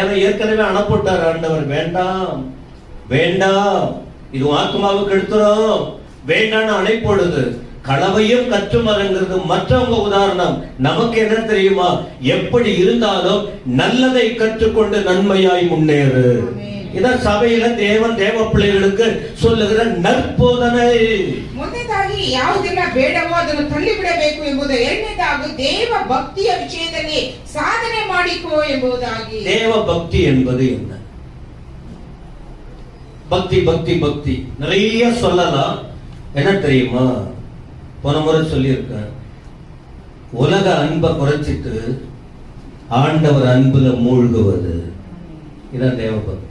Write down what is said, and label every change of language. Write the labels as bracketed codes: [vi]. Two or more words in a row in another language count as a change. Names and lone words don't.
[ta] ஏன்னா ஏற்கனவே அனுப்பிட்டார் ஆண்டவர். வேண்டாம் வேண்டாம், இது ஆத்மாவுக்கு எடுத்துரும், வேண்டான்னு அழைப்படுது. களவையும் கற்றுமரங்கிறது மற்றவங்க உதாரணம். நமக்கு என்ன தெரியுமா? எப்படி இருந்தாலும் நல்லதை கற்றுக்கொண்டு நன்மையாய் முன்னேறு. இதான் சபையில தேவன் தேவ பிள்ளைகளுக்கு சொல்லுகிற நற்போதனை. [kn] ಮೊದಲಾಗಿ ಯಾವುದೆಲ್ಲ ಬೇಡವೋ ಅದನ್ನು ತಳ್ಳಿಬಿಡಬೇಕು ಎಂಬುದು. ಎರಡನೇದಾಗಿ ದೇವ ಭಕ್ತಿಯ ವಿಷಯದಲ್ಲಿ ಸಾಧನೆ ಮಾಡಿಕೋ ಎಂಬುದಾಗಿ. [ta] தேவ பக்தி என்பது என்ன? பக்தி பக்தி பக்தி நிறைய சொல்லலாம். என்ன தெரியுமா, போன முறை சொல்லியிருக்கேன், உலக அன்பை குறைச்சிட்டு ஆண்டவர் அன்புல மூழ்குவது, இதான் தேவ பக்தி.